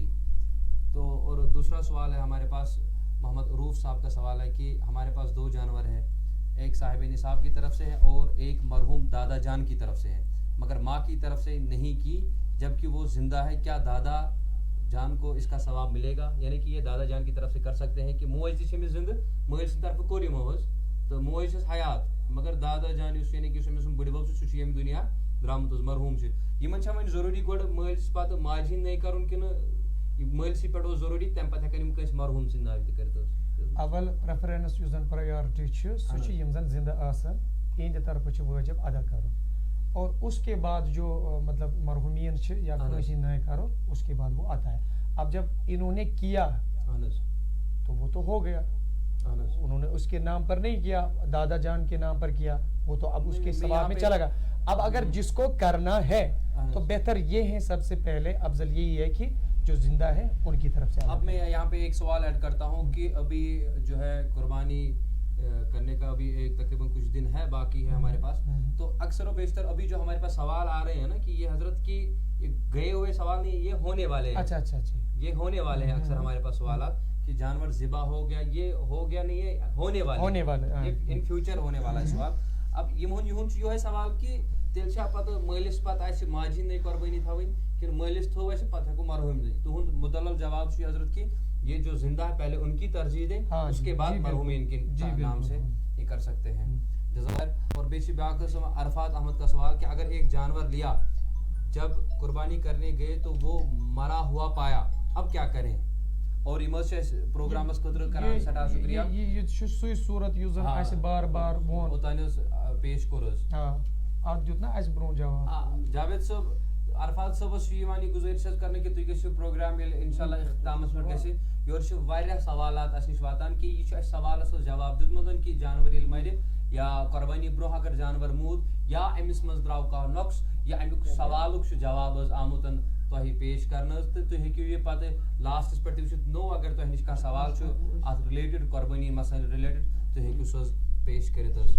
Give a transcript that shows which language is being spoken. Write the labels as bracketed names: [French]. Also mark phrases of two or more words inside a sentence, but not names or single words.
[Urdu] تو اور دوسرا سوال ہے ہمارے پاس محمد عروف صاحب کا سوال ہے کہ ہمارے پاس 2 جانور ہیں, ایک صاحب نصاب کی طرف سے ہے اور ایک مرحوم دادا جان کی طرف سے ہے, مگر ماں کی طرف سے نہیں کی جبکہ وہ زندہ ہے, کیا دادا جان کو اس کا ثواب ملے گا؟ یعنی کہ یہ دادا جان کی طرف سے کر سکتے ہیں [Kashmiri] کہ موج تہ چھمس زندہ, موج سن طرف کوری موز تو موج چھس حیات, مگر دادا جان یس یعنی کہ سمس بڑ بب چھ یم دنیا درامت مرحوم چھ یمن چھ وۄنۍ ضروری گۄڈٕ مٲلِس پتہٕ ماجہِ ہِنٛدۍ نَے کَرُن کِنہٕ مٲلسٕے پٮ۪ٹھ اوس ضروری تَمہِ پتہٕ ہٮ۪کن یِم کٲنٛسہِ مرحوم سٕنٛدۍ ناوِ تہِ کٔرِتھ حظ؟ اول پریفرنس یُس زن پرایورٹی چھُ سُہ چھُ یِم زن زندہ آسن اِہنٛدِ طرفہٕ چھُ وٲجب ادا کرُن [Urdu] اور اس کے بعد جو مطلب [Kashmiri] مرحومین چھِ یا کٲنٛسہِ ہِنٛدۍ ناے کرو [Urdu] اس کے بعد وہ آتا ہے. اب جب انہوں نے کیا تو وہ تو ہو گیا, انہوں نے اس کے نام پر نہیں کیا, دادا جان کے نام پر کیا, وہ تو اب اس کے ثواب میں چلا گا. اب اگر جس کو کرنا ہے تو بہتر یہ ہے, سب سے پہلے افضل یہی ہے کہ جو زندہ ہے ان کی طرف سے. اب میں یہاں پہ ایک سوال ایڈ کرتا ہوں کہ ابھی جو ہے قربانی کرنے کا ابھی ایک تقریباً کچھ دن ہے باقی ہے ہمارے پاس, تو اکثر و بیشتر ابھی جو ہمارے پاس سوال آ رہے ہیں نا کہ یہ حضرت کی گئے ہوئے سوال نہیں, یہ ہونے والے ہیں. اچھا یہ ہونے والے ہیں اکثر ہمارے پاس سوالات کہ جانور ذبح ہو گیا, یہ ہو گیا نہیں ہے, ہونے والے [English] in future [Urdu] ہونے والا ہے سوال. [Kashmiri] اب یہن یہ سوال کہ تیل چھا پتہ مٲلِس پتہ آسہِ ماجہِ ہِنٛدٕے قۄربٲنی تھاوٕنۍ کِنہٕ مٲلِس تھوٚو اَسہِ پتہٕ ہٮ۪کو مرحوٗم دِتھ؟ تُہُنٛد مُدلل جواب چھُ حضرت [Urdu] کہ یہ جو زندہ ہے پہلے ان کی ترجیح دیں, اس کے بعد مرحومین کے نام سے یہ کر سکتے ہیں. اور بیچ بیاکھ عرفات احمد کا سوال کہ اگر ایک جانور لیا جب قربانی کرنے گئے تو وہ مرا ہوا پایا, اب کیا کریں؟ [Kashmiri] اور پروگرامس خاطر کران سٹھا شکریہ. یہ سُے صورت یُس زن اَسہِ بار بار ووٚن اوتانۍ اوس پیش کوٚر حظ. اتھ دیُت نا اَسہِ برونٛہہ جواب. جاوید صٲب عرفات صٲبس چھُ یِوان یہِ گُزٲرِش حظ کرنہٕ کہِ تُہۍ گٔژھِو پروگرام ییٚلہِ اِنشاء اللہ اختتامس پٮ۪ٹھ گژھِ, یورٕ چھِ واریاہ سوالات اَسہِ نِش واتان کہِ یہِ چھُ اَسہِ سوالس اوس جواب دیُتمُت کہِ جانور ییٚلہِ مرِ یا قۄربانی برونٛہہ اگر جانور موٗد یا أمِس منٛز درٛاو کانٛہہ نۄقص یا امیُک سوالُک چھُ جواب حظ آمُت تۄہہِ پیش کرنہٕ حظ, تہٕ تُہۍ ہیٚکِو یہِ پتہٕ لاسٹس پٮ۪ٹھ تہِ وٕچھِتھ نوٚو اگر تۄہہِ نِش کانٛہہ سوال چھُ اتھ رِلیٹڈ قۄربٲنی مسایل رِلیٹڈ تُہۍ ہیٚکِو سُہ حظ پیش کٔرِتھ حظ.